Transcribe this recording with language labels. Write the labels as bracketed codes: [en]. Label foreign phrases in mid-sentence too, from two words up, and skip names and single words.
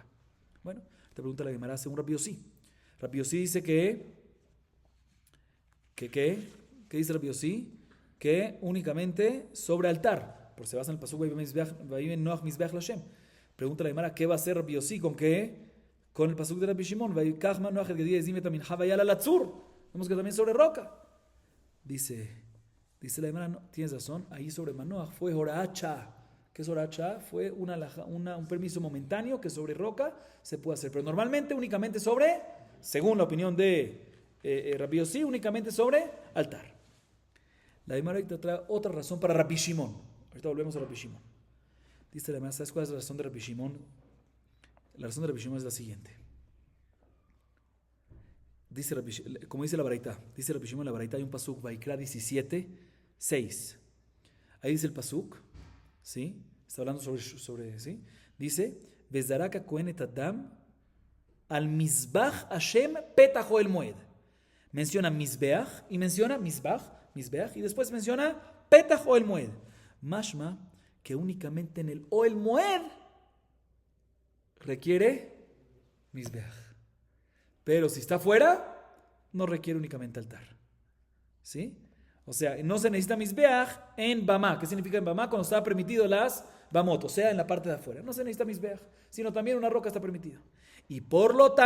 [es] Bueno, te pregunta la Gemara según Rabbi Yossi. Rabbi Yossi dice ¿qué dice Rabbi Yossi? Que únicamente sobre altar, porque se basa en el pasuk [he] ויבן נח מזבח להשם. [es] Pregunta la Gemara, ¿qué va a hacer Rabbi Yossi? ¿Con qué? Con el pasuk de Rabbi Shimon. [he] ויקח מנוח את גדי העזים ואת המנחה ויעל לצור. [es] Vemos que también sobre roca. Dice la Gemara, no, tienes razón, ahí sobre Manoach fue Horacha. ¿Qué es Horacha? Fue un permiso momentáneo que sobre roca se puede hacer, pero normalmente únicamente sobre, según la opinión de Rabbi Yossi, únicamente sobre altar. La Gemara trae otra razón para Rabbi Shimon. Ahorita volvemos a Rabbi Shimon. Dice la Gemara, ¿sabes cuál es la razón de Rabbi Shimon? La razón de Rabbi Shimon es la siguiente. Dice como dice la Baraita, dice Rabbi Shimon en la Baraita, hay un pasuk, Vaikra 17:6. Ahí dice el pasuk, ¿sí? Está hablando sobre ¿sí? Dice, [he] וזרק כהן את הדם על מזבח השם פתח אהל מועד. [es] Menciona Mizbeach y menciona Mizbeach y después menciona [he] פתח אהל מועד. [es] Mashma que únicamente en el [he] אהל מועד [es] requiere Mizbeach. Pero si está fuera, no requiere únicamente altar. ¿Sí? O sea, no se necesita Mizbeach en Bamá. ¿Qué significa en Bamá? Cuando está permitido las Bamot, o sea, en la parte de afuera. No se necesita Mizbeach, sino también una roca está permitida.